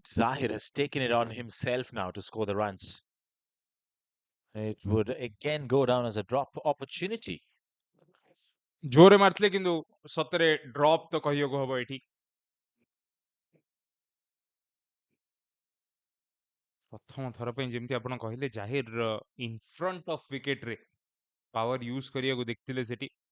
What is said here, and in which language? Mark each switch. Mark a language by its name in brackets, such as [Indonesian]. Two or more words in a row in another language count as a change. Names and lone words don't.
[English] Zahir has taken it on himself now to score the runs. It would again go down as a drop opportunity. [Odia] ଜୋରେ ମାରିଥିଲେ କିନ୍ତୁ ସତରେ ଡ୍ରପ୍ ତ କହିବାକୁ ହବ ଏଠି। ପ୍ରଥମ ଥର ପାଇଁ ଯେମିତି ଆପଣ କହିଲେ ଜାହିର [English] in front of [Odia] ୱିକେଟରେ [English] power use [Odia] କରିବାକୁ ଦେଖିଥିଲେ ସେଠି।